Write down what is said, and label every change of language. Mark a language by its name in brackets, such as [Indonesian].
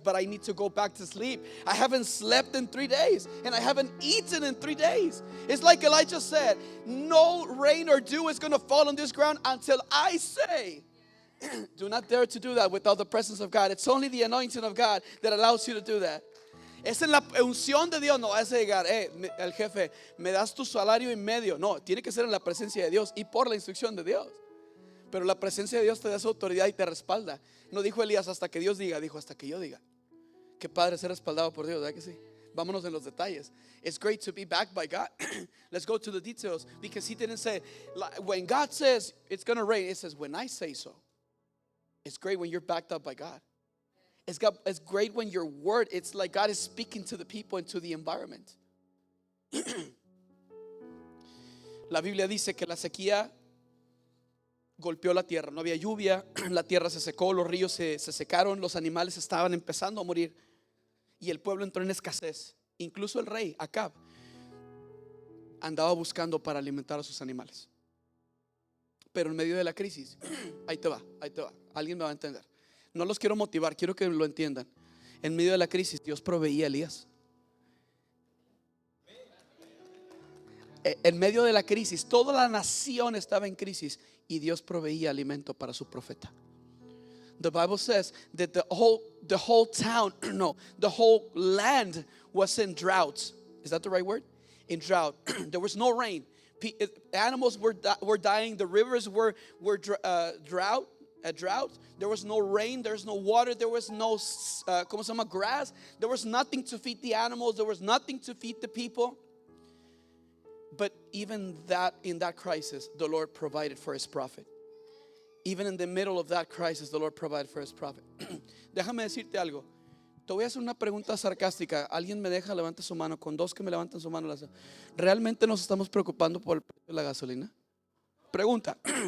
[English] But I need to go back to sleep. I haven't slept in 3 days and I haven't eaten in 3 days. It's like Elijah said, no rain or dew is going to fall on this ground until I say. Do not dare to do that without the presence of God. It's only the anointing of God that allows you to do that. [Spanish] Es en la unción de Dios. No vas a llegar, el jefe, me das tu salario y medio. No, tiene que ser en la presencia de Dios y por la instrucción de Dios. Pero la presencia de Dios te da esa autoridad y te respalda. No dijo Elías hasta que Dios diga, dijo hasta que yo diga. Qué padre ser respaldado por Dios, ¿verdad que sí? Vámonos en los detalles. [English] It's great to be backed by God. Let's go to the details, because he didn't say when God says it's going to rain. It says when I say so. It's great when you're backed up by God. It's great when your word, it's like God is speaking to the people and to the environment. [Spanish] La Biblia dice que la sequía golpeó la tierra, no había lluvia, la tierra se secó, los ríos se secaron, los animales estaban empezando a morir y el pueblo entró en escasez. Incluso el rey Acab andaba buscando para alimentar a sus animales. Pero en medio de la crisis, ahí te va, alguien me va a entender. No los quiero motivar, quiero que lo entiendan. En medio de la crisis, Dios proveía a Elías. En medio de la crisis, toda la nación estaba en crisis y Dios proveía alimento para su profeta. [English] The Bible says that the whole town, no, the whole land was in drought. Is that the right word? In drought. There was no rain. Animals were dying. The rivers were drought. There was no rain. There was no water. There was no grass. There was nothing to feed the animals. There was nothing to feed the people. But even that, in that crisis, the Lord provided for His prophet. Even in the middle of that crisis, the Lord provided for His prophet. [Spanish] Déjame decirte algo. Te voy a hacer una pregunta sarcástica. ¿Alguien me deja? Levante su mano. Con dos que me levanten su mano. ¿Realmente nos estamos preocupando por el precio de la gasolina? Pregunta.